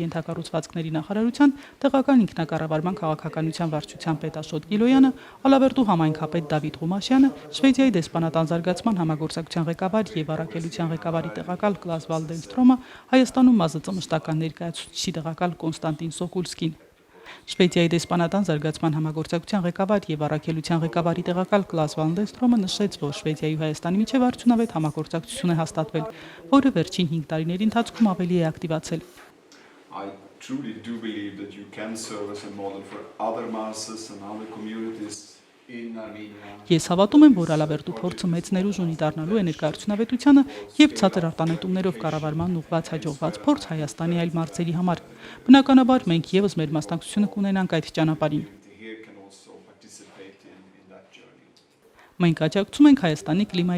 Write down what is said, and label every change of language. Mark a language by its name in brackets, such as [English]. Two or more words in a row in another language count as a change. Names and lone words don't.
[Armenian] ենթակառուցվածքների նախարարության տեղական ինքնակառավարման քաղաքականության վարչության պետ Աշոտ Գիլոյանը, Ալավերդու համայնքապետ Դավիթ Ղումաշյանը, Շվեդիայի դեսպանատան զարգացման համագործակցության ղեկավար եւ առաքելության ղեկավարի տեղակալ Կլաս Վալդենստրոմը, Հայաստանում ՄԱԶԾ մշտական ներկայացուցիչի տեղակալ Կոնստանտին Սոկուլսկին։ Շվեդիայի դեսպանատան զարգացման համագործակցության ղեկավար եւ առաքելության ղեկավարի տեղակալ Կլաս Վալդենստրոմը նշեց, որ Շվեդիայի ու Հայաստանի միջև արդյունավետ համագործակցություն է հաստատվել, որը վերջին 5 տարիների ընթացքում ավելի է ակտիվացել։ [English] I truly do believe that you can serve as a model for other masses and other communities in Armenia. [Armenian] Ես հավատում եմ, որ Ալավերդու փորձը մեծ ներուժ ունի դառնալու էներգարդյունավետությանը եւ ցածր արտանետումներով կառավարման ուղղված հաջողված փորձ Հայաստանի այլ մարզերի համար։ Բնականաբար մենք եւս մեր մասնակցությունը կունենանք այդ ճանապարհին։ Մենք աջակցում ենք Հայաստանի կլիմայի